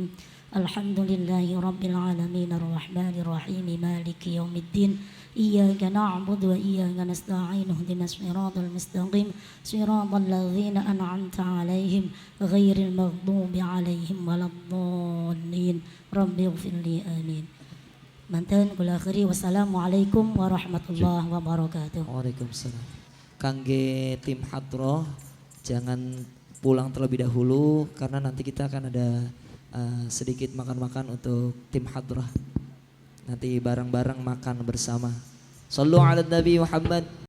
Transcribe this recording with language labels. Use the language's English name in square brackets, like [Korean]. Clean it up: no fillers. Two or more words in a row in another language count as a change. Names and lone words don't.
[Arabic] الحمد لله رب العالمين الرحمن الرحيم مالك يوم الدين. إياك نعبد وإياك نستعين اهدنا الصراط المستقيم صراط الذين أنعمت عليهم غير المغضوب عليهم ولا الضالين. رب اغفر لي آمين. [Javanese] Manten kula akhiri [Arabic] والسلام عليكم ورحمة الله وبركاته. Waalaikumsalam. [Indonesian] Kangge tim hadroh jangan pulang terlebih dahulu karena nanti kita akan ada sedikit makan-makan untuk tim hadroh. Nanti bareng-bareng makan bersama. [Arabic] صلوا على نبي محمد.